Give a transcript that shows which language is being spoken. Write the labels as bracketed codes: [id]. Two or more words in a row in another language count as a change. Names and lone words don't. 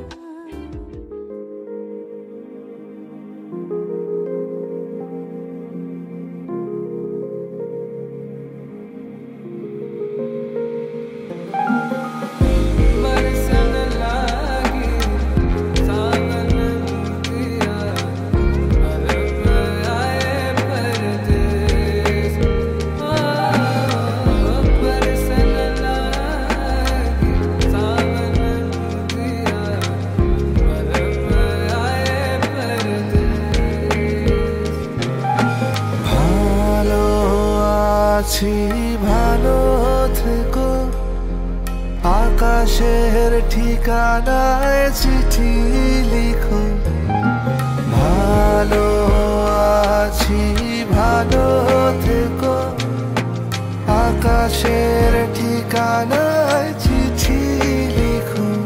[hi] बरसन लागी सावन दिया, अरब आए परदेस। बरसन लागी सावन दिया, अरब आए परदेस। [bn] ভালো আছি ভালো থেকো, আকাশের ঠিকানায় চিঠি লিখো। ভালো আছি ভালো থেকো, আকাশের ঠিকানায় চিঠি লিখো।